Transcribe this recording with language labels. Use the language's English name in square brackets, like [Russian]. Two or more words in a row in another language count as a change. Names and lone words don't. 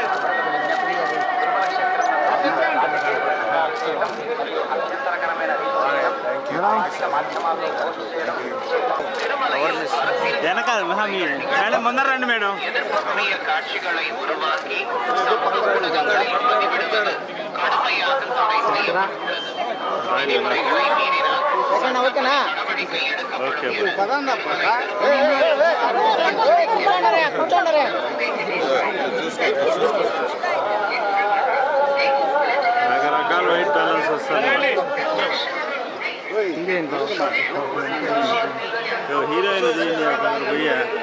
[Telugu] వెనకాల మేడం ముందర రండి మేడం. [Tamil] எதிர்ப்புக்குரிய காட்சிகளை உருவாக்கி சமூக ஊடகங்களில் பதிவிடுவது கடுமையாக தடை செய்யப்பட்டுள்ளது. விதிமுறைகளை மீறினால் நடவடிக்கை எடுக்கப்படும். [Telugu] రకరకాల [English] white balance [Telugu] వస్తుంది. హీరోయిన్ పోయా